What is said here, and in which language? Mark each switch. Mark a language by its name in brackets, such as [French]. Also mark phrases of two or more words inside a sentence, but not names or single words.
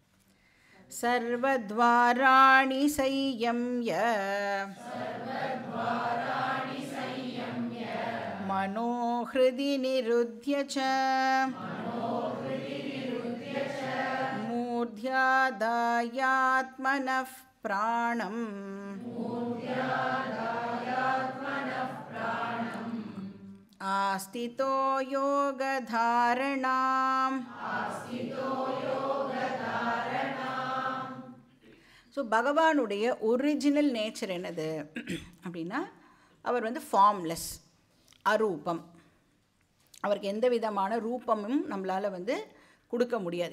[Sanskrit] सर्वद्वाराणि संयम्य मनोहृदि निरुध्य च मूर्ध्यादायात्मनः प्राणम् आस्थितो योगधारणाम्. [Tamil] ஸோ பகவானுடைய [English] original nature [Tamil] என்னது அப்படின்னா, அவர் வந்து ஃபார்ம்லெஸ், அரூபம். அவருக்கு எந்த விதமான ரூபமும் நம்மளால் வந்து கொடுக்க முடியாது.